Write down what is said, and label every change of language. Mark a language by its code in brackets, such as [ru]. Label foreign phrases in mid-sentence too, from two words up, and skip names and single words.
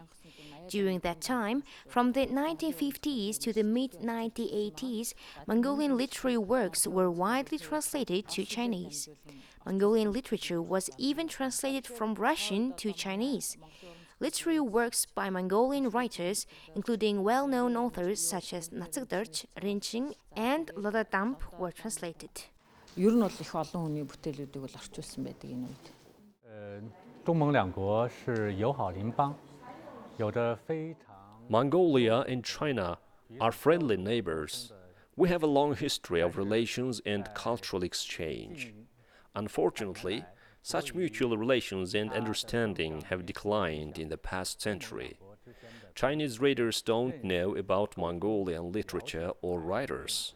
[en] During that time, from the 1950s to the mid-1980s, Mongolian literary works were widely translated to Chinese. Mongolian literature was even translated from Russian to Chinese. Literary works by Mongolian writers, including well-known authors such as Natsugdorj, Rinching, and Lodadamp, were translated. [mn] ер нь бол их олон хүний бүтээлүүдийг бол орчуулсан байдаг энэ үед. [zh] 中蒙两国是友好邻邦，有着非常 [en] Mongolia and China are friendly neighbors. We have a long history of relations and cultural exchange. Unfortunately, such mutual relations and understanding have declined in the past century. Chinese readers don't know about Mongolian literature or writers.